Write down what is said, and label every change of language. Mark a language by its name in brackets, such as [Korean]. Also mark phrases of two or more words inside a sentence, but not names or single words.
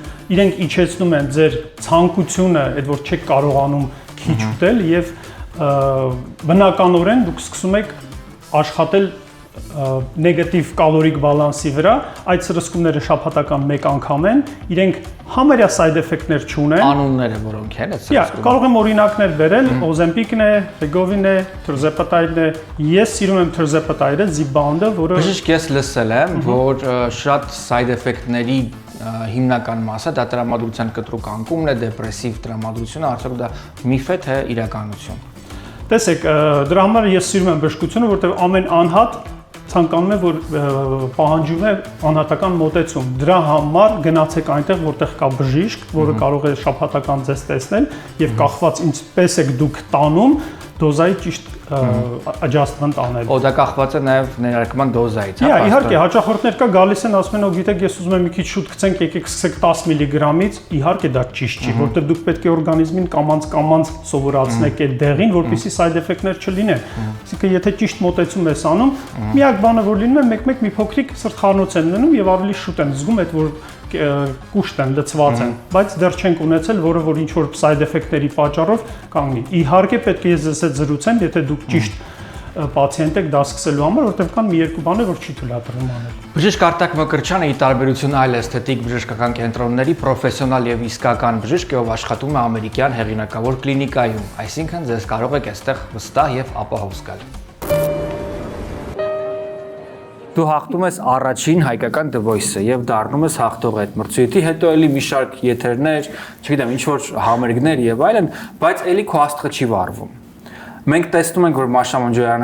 [Armenian] իրենք իջեցնում են ձեր ցանկությունը, այդ որ չեք կարողանում քիչ ուտել եւ բնականորեն դուք սկսում եք աշխատել նեգատիվ կալորիկ բալանսի վրա, այդ սրսկումները շաբաթական մեկ անգամ են, իրենք համարյա [English] side effect- [Armenian] ներ չունեն։ Անունները որոնք են այդ սրսկումները։ Կարող եմ օրինակներ բերել, Ozempic-ն է, Wegovy-ն է, Tirzepatide-ն է։ Ես սիրում եմ Tirzepatide-ը, Zepbound-ը, որը Բժիշկ ես լսել եմ, որ շատ [English] side effect- [Armenian] ների հիմնական մասը դա տրամադրության կտրուկ անկումն է, դեպրեսիվ տրամադրությունը, արդյոք դա միֆ է թե իրականություն։ Տեսեք, դրա համար ես սիրում եմ բժշկությունը, որտեղ ամեն անհատ ցանկանում է որ պահանջում է անհատական մոտեցում։ Դրա համար գնացեք այնտեղ, որտեղ կա բժիշկ, որը կարող է շաբաթական ձեզ տեսնել եւ կախված ինչպես եք դուք տանում, դոզայի ճիշտ adjustment անել։ Դա կախված է նաև ներարկման դոզայից, հա։ Իհարկե, հաճախորդներ կա գալիս են ասում են, գիտեք, ես ուզում եմ մի քիչ շուտ գցենք, եկեք սկսեք 10 միլիգրամից, իհարկե դա ճիշտ չի, որտեղ դուք պետք է օրգանիզմին կամած սովորացնեք այդ դեղին, որպեսզի [English] side effect- [Armenian] ներ չլինեն։ Այսինքն, եթե ճիշտ մոտեցում ես անում, միակ բանը որ լինում է, մեկ-մեկ մի փոքրիկ սրտխառնոց են լինում եւ ավելի շուտ են զգում այդ որ կուշտ են, լցված են, բայց դեռ չենք ունեցել, որ ինչ որ [English] side effect- [Armenian] ների պատճառով կանգնի։ Իհարկե պետք է ես ձեզ հետ զրուցեմ, եթե դուք ճիշտ պացիենտ եք դա սկսելու համար, որտեղ կան մի երկու բաներ, որ չի թույլատրվում անել։ Բժիշկ Արտակ Մկրտչյանը ի տարբերություն այլ էսթետիկ բժշկական կենտրոնների պրոֆեսիոնալ եւ իսկական բժիշկ է, ով աշխատում է ամերիկյան հեղինակավոր կլինիկայում, այսինքն ձեզ կարող եք այստեղ վստահ եւ ապահով զգալ։ Դու հաղթում ես առաջին հայկական The Voice-ը եւ դառնում ես հաղթող այդ մրցույթի, հետո էլի մի շարք եթերներ, չգիտեմ, ինչ որ համերգներ եւ այլն, բայց էլի քո աստղը չի վառվում։ Մենք տեսնում ենք, որ Մաշա Մոնջոյանը